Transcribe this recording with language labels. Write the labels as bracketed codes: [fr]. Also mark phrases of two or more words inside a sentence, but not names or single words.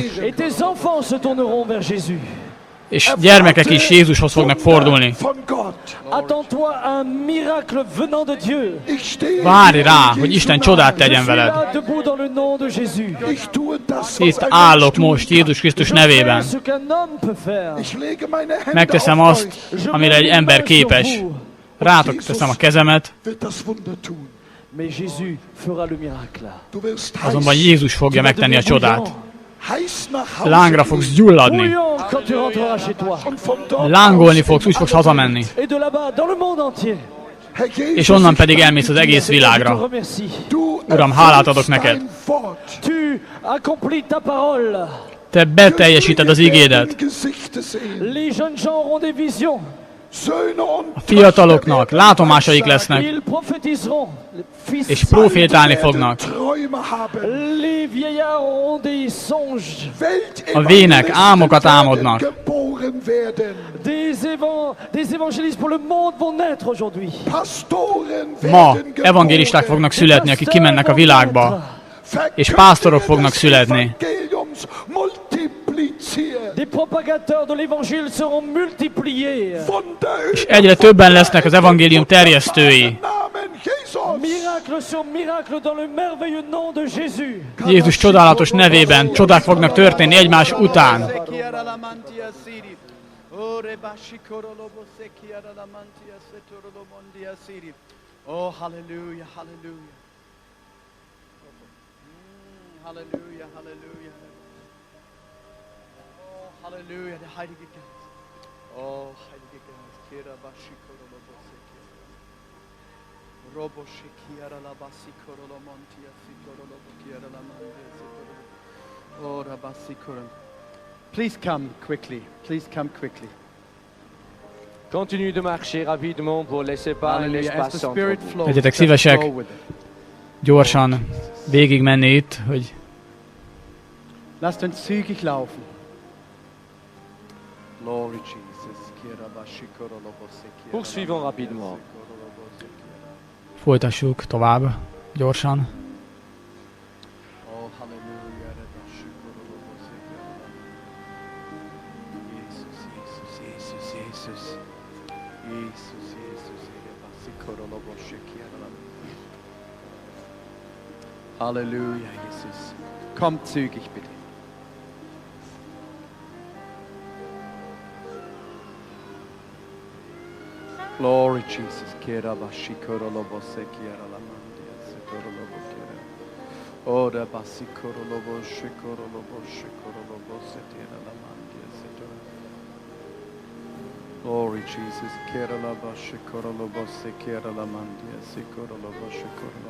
[fr] Et tes enfants se tourneront vers Jésus. [hu] és gyermekek is Jézushoz fognak fordulni. [de] Von Gott. [fr] Attends-toi à un miracle venant de Dieu. [de] Ich stehe [hu] Várj [de] hier [hu] rá, [de] in [hu] hogy [de] Jesu [hu] Isten [de] Namen. [hu] csodát [fr] Je [hu] tegyen [fr] suis [hu] veled. [fr] là debout dans le nom de Jésus. [de] Ich tue das, was [hu] Itt [de] ein [hu] állok [de] Mensch tun [hu] most [de] kann. [hu] Jézus Krisztus [fr] Je [hu] nevében. [fr] fais ce qu'un homme peut faire. [de] Ich lege meine Hände [hu] Megteszem [de] auf [hu] azt, [de] euch. [fr] Je [hu] amire egy [fr] mets mes [hu] ember [fr] mains sur [hu] képes. [fr] vous. [hu] Rátok teszem a kezemet, [de] Wird das Wunder tun. [fr] Mais Jésus fera le miracle. [de] Du wirst [hu] azonban [de] heiß, [hu] Jézus fogja [fr] Tu vas [hu] megtenni a [fr] devenir [hu] csodát. [fr] bouillant. [de] heiß nach Hause [hu] Lángra fogsz gyulladni, [fr] Bouillant quand tu rentreras chez toi. [de] und von dort [hu] lángolni [de] aus [hu] fogsz, úgy fogsz hazamenni. [fr] Et de là-bas, dans le monde entier. [de] Herr Jesus, [hu] És onnan pedig [de] ich [hu] elmész az [de] danke [hu] egész [de] dir. [fr] Je te [hu] világra. [fr] remercie. [de] Du [hu] Uram, hálát adok [de] erfüllst [hu] neked. [de] dein Wort. [fr] Tu accomplis ta parole. [hu] Te beteljesíted az igédet. [de] Gesichter sehen. [fr] Les jeunes gens auront des visions. [de] Söhne und [hu] A fiataloknak látomásaik lesznek, [fr] Ils prophétiseront. Les fils, [hu] és profétálni fognak. [de] Träume haben. [fr] les vieillards auront des songes. [hu] A vének álmokat álmodnak. [de] Geboren werden. [fr] Des évangélistes pour le monde vont naître aujourd'hui. [de] Pastoren [hu] Ma [de] werden [hu] evangélisták [de] geboren. [hu] fognak születni, akik kimennek a világba, és pásztorok fognak születni. [de] Evangeliums multipliziert. [fr] Des propagateurs de l'évangile seront multipliés. [de] Wunder [hu] És egyre többen lesznek az evangélium terjesztői. [de] Namen Jesus. [fr] Miracles sur miracle dans le merveilleux nom de Jésus. [hu] Jézus csodálatos nevében csodák fognak történni egymás után. Oh, hallelujah, hallelujah. Hallelujah, hallelujah. [de] Oh, hallelujah, der Heilige Geist. Oh, Heilige Geist. Kira bashi korolo boseki. Robo shikiara la basi korolo montia si korolo bokiara la mandia si korolo. Oh, rabasi korolo. [en] Please come quickly. Please come quickly. [fr] Continue de marcher rapidement pour laisser pas l'espace entre vous. [hu] Legyetek szívesek gyorsan végig menni itt, hogy [de] Lasst uns zügig laufen. [en] Glory Jesus. Kira bashi korolo boseki. [fr] Poursuivons rapidement. [hu] folytassuk tovább gyorsan. Oh, hallelujah. Rebashi korolo boseki. Jesus, Jesus, Jesus, Jesus. Jesus, Jesus. Rebashi korolo boseki. [de] Halleluja, Jesus. Kommt zügig bitte. [en] Glory, Jesus. Kera bashi korolo bose kiera la mandia se korolo bokera. Ora basi korolo boshe korolo bose tiera la mandia se korolo. Glory, Jesus. Kera la bashi korolo bose kiera la mandia se korolo boshe korolo.